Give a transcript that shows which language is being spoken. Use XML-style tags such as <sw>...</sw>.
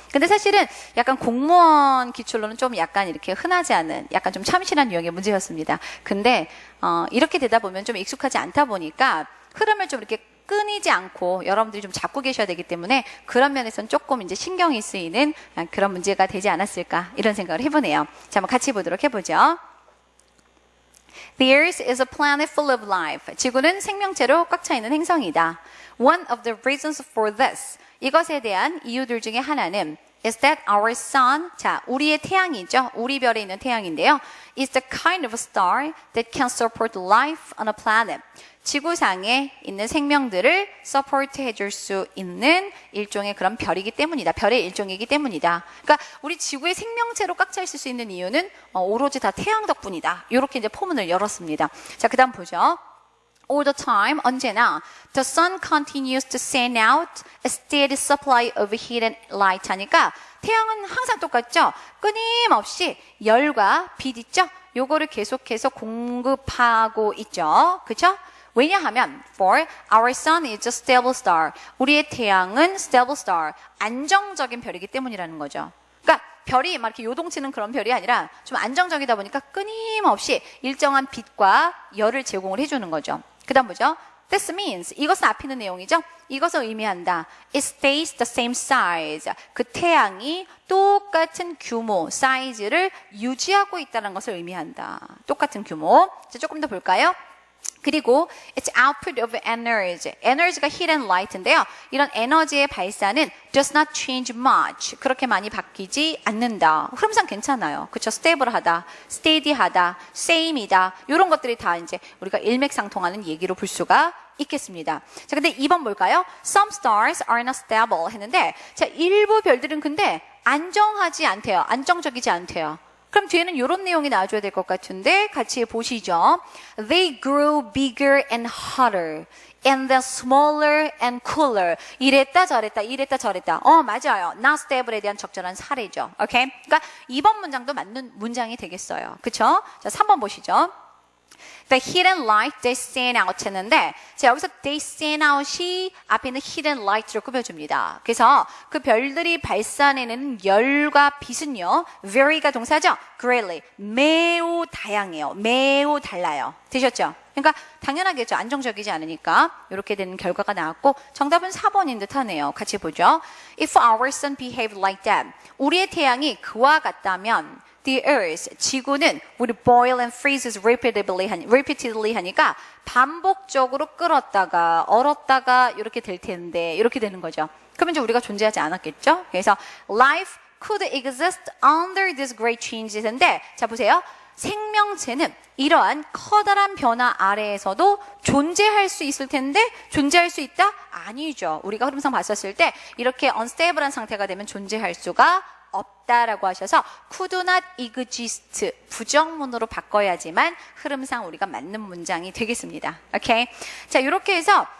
<ko>근데 사실은 약간 공무원 기출로는 좀 약간 이렇게 흔하지 않은 약간 좀 참신한 유형의 문제였습니다. 근데 이렇게 되다 보면 좀 익숙하지 않다 보니까 흐름을 좀 이렇게 끊이지 않고 여러분들이 좀 잡고 계셔야 되기 때문에 그런 면에서는 조금 이제 신경이 쓰이는 그런 문제가 되지 않았을까 이런 생각을 해보네요. 자, 한번 같이 보도록 해보죠.</ko> <en>The Earth is a planet full of life.</en> <ko>지구는 생명체로 꽉 차 있는 행성이다.</ko> <en>One of the reasons for this.</en> <ko>이것에 대한 이유들 중에 하나는</ko> <en>is that our sun,</en> <ko>자, 우리의 태양이죠. 우리 별에 있는 태양인데요.</ko> <en>is the kind of star that can support life on a planet.</en> <ko>지구상에 있는 생명들을 서포트 해줄 수 있는 일종의 그런 별이기 때문이다. 별의 일종이기 때문이다. 그러니까 우리 지구의 생명체로 꽉 차 있을 수 있는 이유는 오로지 다 태양 덕분이다. 이렇게 이제 포문을 열었습니다. 자, 그 다음 보죠.</ko> <en>All the time,</en> <ko>언제나</ko> <en>the sun continues to send out a steady supply of heat and light</en> <ko>하니까 태양은 항상 똑같죠? 끊임없이 열과 빛 있죠? 요거를 계속해서 공급하고 있죠. 그렇죠? 왜냐하면</ko> <en>for our sun is a stable star.</en> <ko>우리의 태양은 stable star. 안정적인 별이기 때문이라는 거죠. 그러니까 별이 막 이렇게 요동치는 그런 별이 아니라 좀 안정적이다 보니까 끊임없이 일정한 빛과 열을 제공을 해주는 거죠. 그 다음 뭐죠?</ko> <en>This means,</en> <ko>이것은 앞에 있는 내용이죠? 이것을 의미한다.</ko> <en>It stays the same size.</en> <ko>그 태양이 똑같은 규모, 사이즈를 유지하고 있다는 것을 의미한다. 똑같은 규모. 자, 조금 더 볼까요? 그리고</ko> <en>its output of energy.</en> <ko>에너지가</ko> <en>heat and light인데요.</en> <ko>이런 에너지의 발사는</ko> <en>does not change much.</en> <ko>그렇게 많이 바뀌지 않는다. 흐름상 괜찮아요. 그렇죠? stable하다, steady하다, same이다. 이런 것들이 다 이제 우리가 일맥상통하는 얘기로 볼 수가 있겠습니다. 자, 근데 2번 볼까요?</ko> <en>Some stars are not stable</en> <ko>했는데 자, 일부 별들은 근데 안정하지 않대요. 안정적이지 않대요. 그럼 뒤에는 이런 내용이 나와줘야 될 것 같은데 같이 보시죠.</ko> <en>They grew bigger and hotter and then smaller and cooler.</en> <ko>이랬다 저랬다 이랬다 저랬다. 맞아요. Not stable에 대한 적절한 사례죠. 오케이? 그러니까 2번 문장도 맞는 문장이 되겠어요. 그쵸? 자, 3번 보시죠.</ko> <en>The heat and light they send out</en> <ko>했는데 자, 여기서</ko> <en>they send out이</en> <ko>앞에 있는</ko> <en>heat and light로 꾸며줍니다.</en> <ko>그래서 그 별들이 발산해내는 열과 빛은요. vary가 동사죠. greatly. 매우 다양해요. 매우 달라요. 되셨죠? 그러니까 당연하겠죠. 안정적이지 않으니까 이렇게 되는 결과가 나왔고 정답은 4번인 듯 하네요. 같이 보죠.</ko> <en>If our sun behaved like that.</en> <ko>우리의 태양이 그와 같다면</ko> <en>The Earth,</en> <ko>지구는</ko> <en>would boil and freezes repeatedly</en> <ko>하니까 반복적으로 끓었다가 얼었다가 이렇게 될 텐데 이렇게 되는 거죠. 그러면 이제 우리가 존재하지 않았겠죠? 그래서</ko> <en>life could exist under these great changes인데</en> <ko>자 보세요. 생명체는 이러한 커다란 변화 아래에서도 존재할 수 있을 텐데 존재할 수 있다? 아니죠. 우리가 흐름상 봤었을 때 이렇게 unstable한 상태가 되면 존재할 수가 없다라고 하셔서</ko> <en>could not exist</en> <ko>부정문으로 바꿔야지만 흐름상 우리가 맞는 문장이 되겠습니다. 오케이? 자, 이렇게 해서</ko>